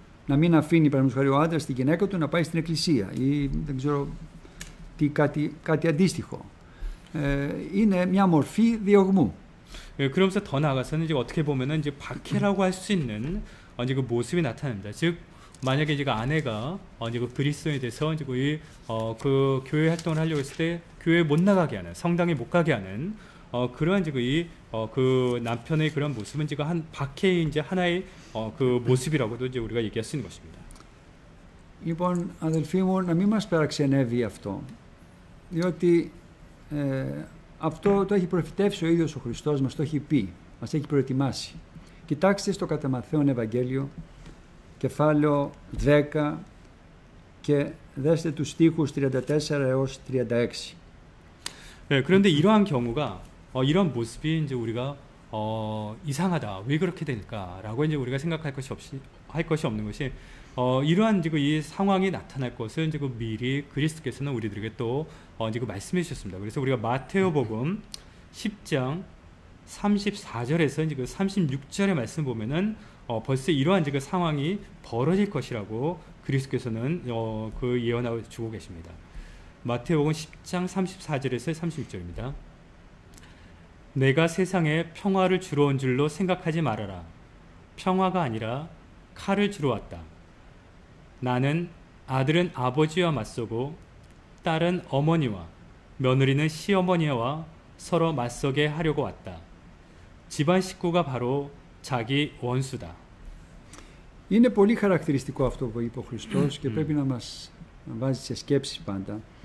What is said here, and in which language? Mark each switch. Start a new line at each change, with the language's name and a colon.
Greek: Να μην αφήνει παραδείγματος χάρη ο άντρας τη γυναίκα του να πάει στην εκκλησία ή δεν ξέρω κάτι αντίστοιχο. Είναι μια μορφή διωγμού.
Korean: 그러면서 더 나아가서는 이제 어떻게 보면은 이제 박해라고 할 수 있는 이제 그 모습이 나타납니다. 즉 만약에 이제 아내가 이제 그 그리스도인에 대해서 이제 그 교회 활동을 하려고 했을 때 교회 못 나가게 하는, 성당에 못 가게 하는 그러한 이제 그 남편의 그런 모습은 지금 한 박해의 이제 하나의 그 모습이라고도 이제 우리가 얘기할 수 있는 것입니다.
Greek: Λοιπόν, αδελφοί μου, να μην μας παραξενεύει αυτό, διότι αυτό το έχει προφητεύσει ο ίδιος ο Χριστός, μας το έχει πει, μας έχει προετοιμάσει. Κοιτάξτε στο κατά Μαθαίον Ευαγγέλιο, κεφάλαιο 10 και δέστε τους στίχους 34 έως 36.
Korean: 네, 그런데 이러한 경우가 이런 모습이 이제 우리가 이상하다, 왜 그렇게 될까라고 이제 우리가 생각할 것이 없는 것이 이러한 이제 이 상황이 나타날 것을 이제 미리 그리스도께서는 우리들에게 또 이제 말씀해 주셨습니다. 그래서 우리가 마테오복음 10장 34절에서 이제 36절의 말씀 보면은 벌써 이러한 이제 그 상황이 벌어질 것이라고 그리스도께서는 그 예언하고 주고 계십니다. 마태복음 10장 34절에서 36절입니다. 내가 세상에 평화를 주러 온 줄로 생각하지 말아라. 평화가 아니라 칼을 주러 왔다. 나는 아들은 아버지와 맞서고 딸은 어머니와 며느리는 시어머니와 서로 맞서게 하려고 왔다. 집안 식구가 바로 자기 원수다.
Greek: Είναι πολύ χαρακτηριστικό αυτό που είπε ο Χριστός και πρέπει να μας βάζει σε σκέψεις πάντα.